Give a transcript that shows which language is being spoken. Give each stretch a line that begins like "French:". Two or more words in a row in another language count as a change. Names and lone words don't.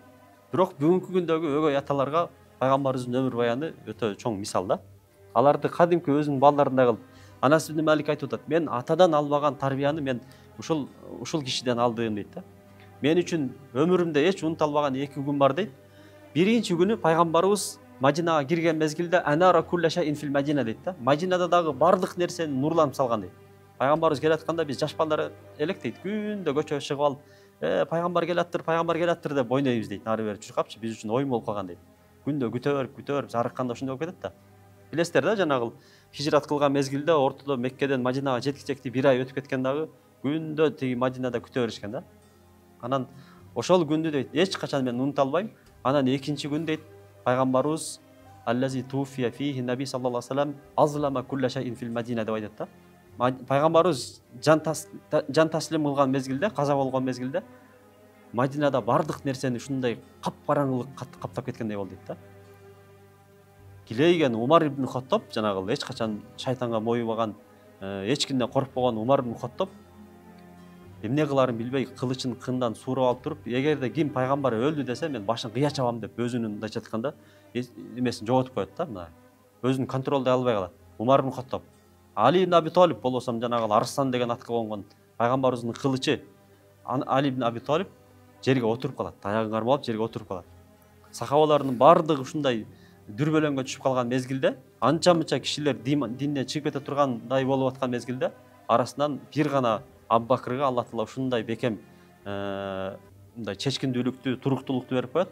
Kyrgyz: Бирок бүгүнкү күндөгү өгөй аталарга пайгамбарыбыздын өмүр баяны өтө чоң мисал да. Аларды кадимки өзүнүн балдарындай кылып, Анас ибн Малик айтып атат: "Мен атадан албаган тарбияны мен ушул кишиден алдым" дейт да. Мен үчүн өмүрүмдө эч унута албаган 2 күн бар дейт. Биринчи күнү пайгамбарыбыз Мадинага кирген мезгилде
Arabic: أنار كل شيء في المدينة
Kyrgyz: дейт да. Мадинада дагы бардык нерсени нурланып салган дейт. Пайгамбарыбыз келатканда биз жаш балдар элек дейт, күндө көчөгө чыгып алып, пайгамбар келаттыр деп ойнойбуз дейт. Нары бери чуркапчы, биз үчүн оюн болуп калган дейт. Күндө күтө берип зарыкканда ошондой болуп кетет да. Билесиздер да, жанагы хижрат кылган мезгилде ортодо Меккеден Мадинага жеткичекти 1 ай өтүп кеткен дагы күндө тиги Мадинада күтө беришкен да. Анан Ошол күндү дейт эч качан мен унута албайм. Анан экинчи күн дейт пайгамбарыбыз
Arabic: الذي توفي فيه النبي صلى الله عليه وسلم أظلم كل شيء في المدينة
Kyrgyz: деп айтат да. Пайгамбарыбыз жан таслим кылган мезгилде, каза болгон мезгилде Мадинада бардык нерсени ушундай капкараңгылык каптап кеткендей болду дейт да. Килейген Умар ибн Хаттаб, жанагы эч качан шайтанга моюбаган, эч кимден коркпогон Умар ибн Хаттаб эмне кыларын билбей кылычын кындан suurап алып туруп, эгерде ким пайгамбар өлдү десе мен башын кыя чабам деп өзүнүн мындайча айтканда эмесин жоготуп коет да, мына. Өзүн контролдой албай калат. Умар ибн Хаттаб. Али ибн Аби Талиб болсом жанагы Арслан деген атка конгон пайгамбарыбыздын кылычы Али ибн Аби Талиб жерге отуруп калат. Таягын кармап алып жерге отуруп калат. Сахабалардын бардыгы ушундай дүрбөлөңгө түшүп калган мезгилде, анча-мынча кишилер динден чыгып кете тургандай болуп аткан мезгилде, арасынан бир гана Абу-Бакырга Алла Таала ушундай бекем мындай чечкиндүүлүктү, туруктуулукту берип коет.